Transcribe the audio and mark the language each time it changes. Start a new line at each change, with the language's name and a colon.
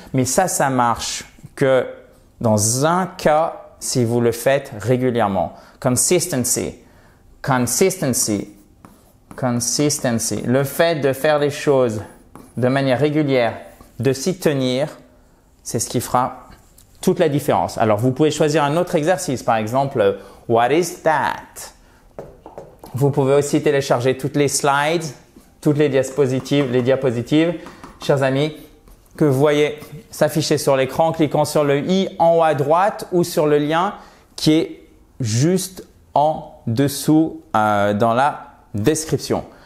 French: Mais ça marche que dans un cas, si vous le faites régulièrement. Consistency.
English: Consistency. Consistency.
French: Le fait de faire les choses de manière régulière, de s'y tenir, c'est ce qui fera toute la différence. Alors, vous pouvez choisir un autre exercice. Par exemple,
English: What is that?
French: Vous pouvez aussi télécharger toutes les slides, toutes les diapositives, chers amis, que vous voyez s'afficher sur l'écran en cliquant sur le i en haut à droite ou sur le lien qui est juste en dessous dans la description.